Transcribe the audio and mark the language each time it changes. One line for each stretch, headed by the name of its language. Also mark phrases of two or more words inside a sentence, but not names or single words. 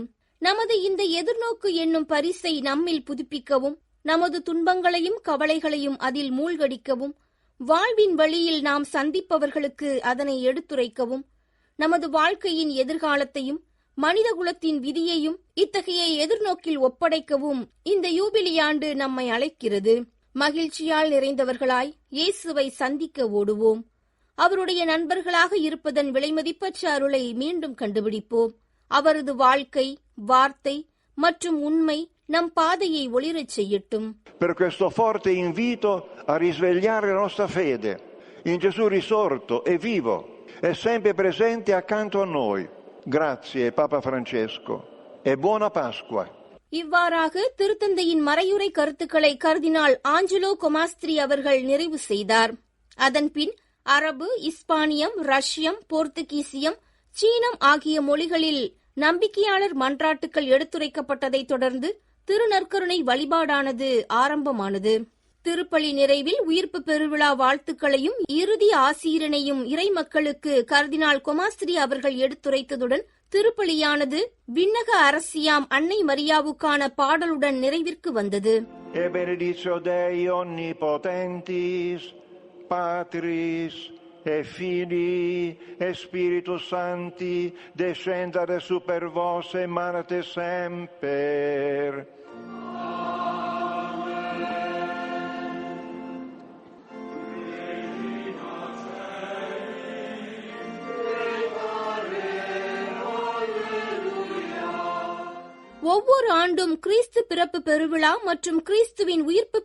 Tamil: நமது இந்த எதிர்நோக்கு என்னும் பரிசை நம்மில் புதுப்பிக்கவும், நமது துன்பங்களையும் கவலைகளையும் அதில் மூழ்கடிக்கவும், வாழ்வின் வழியில் நாம் சந்திப்பவர்களுக்கு அதனை எடுத்துரைக்கவும், நமது வாழ்க்கையின் எதிர்காலத்தையும் மனிதகுலத்தின் விதியையும் இத்தகைய எதிர்நோக்கில் ஒப்படைக்கவும் இந்த யூபிலி ஆண்டு நம்மை அழைக்கிறது. மகிழ்ச்சியால் நிறைந்தவர்களாய் இயேசுவை சந்திக்க ஓடுவோம். அவருடைய நண்பர்களாக இருப்பதன் விலைமதிப்பற்ற அருளை மீண்டும் கண்டுபிடிப்போம். அவரது வாழ்க்கை, வார்த்தை மற்றும் உண்மை நம் பாதையை ஒளிரச் செய்யட்டும்.
Italian: Per questo forte invito a risvegliare la nostra fede in Gesù risorto e vivo è sempre presente accanto a noi. Grazie Papa Francesco e buona Pasqua.
Tamil: இவ்வாறாக திருத்தந்தையின் மறையுரை கருத்துக்களை கர்தினால் ஆஞ்சலோ கொமாஸ்திரி அவர்கள் நிறைவு செய்தார். அதன்பின் அரபு, இஸ்பானியம், ரஷ்யம், போர்த்துகீசியம், சீனம் ஆகிய மொழிகளில் நம்பிக்கையாளர் மன்றாட்டுக்கள் எடுத்துரைக்கப்பட்டதைத் தொடர்ந்து திருநற்கருணை வழிபாடானது ஆரம்பமானது. திருப்பலி நிறைவில் உயிர்ப்பு பெருவிழா வாழ்த்துக்களையும் இறுதி ஆசீரனையும் இறை மக்களுக்கு கர்தினால் கொமாஸ்திரி அவர்கள் எடுத்துரைத்ததுடன் திருப்பலியானது விண்ணக அரசியாம் அன்னை மரியாவுக்கான பாடலுடன் நிறைவிற்கு வந்தது.
Latin: E benedictio Dei omnipotentis, Patris e Filii e Spiritus Sancti, descendere super vos et manate semper.
Tamil: ஒவ்வொரு ஆண்டும் கிறிஸ்து பிறப்பு பெருவிழா மற்றும் கிறிஸ்துவின் உயிர்ப்பு